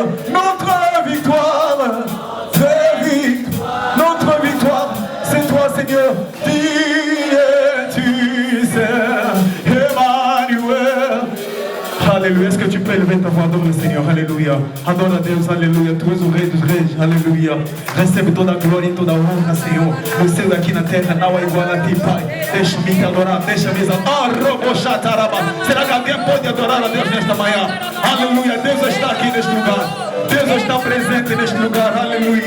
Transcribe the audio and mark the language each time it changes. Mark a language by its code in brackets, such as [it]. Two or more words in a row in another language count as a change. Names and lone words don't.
[fr] Notre victoire, notre victoire, c'est toi, Seigneur. Qui es-tu, Seigneur? Emmanuel. Alléluia. Est-ce que tu peux élever ta voix, adore le Seigneur? [pt] Alléluia. Adore a Deus, alléluia. Tu és o Rei dos Reis, aleluia. Recebe toda a glória e toda a honra, Senhor. No céu aqui na terra não há igual a ti, Pai. Deixa-me te adorar, deixa-me exaltar. Será que alguém pode adorar a Deus nesta manhã? Aleluia. Deus está aqui neste lugar. Deus está presente neste lugar, aleluia.